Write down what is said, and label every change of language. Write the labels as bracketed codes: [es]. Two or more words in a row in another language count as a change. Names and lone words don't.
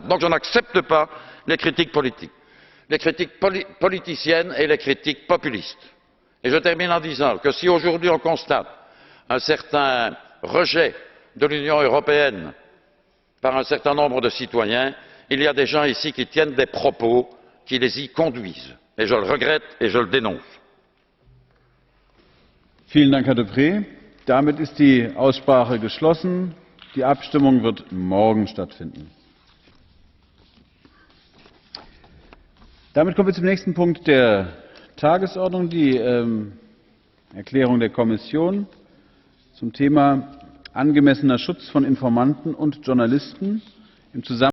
[fr] Donc je n'accepte pas les critiques politiques, les critiques politiciennes et les critiques populistes. Et je termine en disant que si aujourd'hui on constate un certain rejet de l'Union européenne par un certain nombre de citoyens, il y a des gens ici qui tiennent des propos qui les y conduisent. Et je le regrette et je le dénonce. [de] Vielen Dank, Herr Deprez. Damit ist die Aussprache geschlossen. Die Abstimmung wird morgen stattfinden. Damit kommen wir zum nächsten Punkt der Tagesordnung, die Erklärung der Kommission zum Thema angemessener Schutz von Informanten und Journalisten im Zusammenhang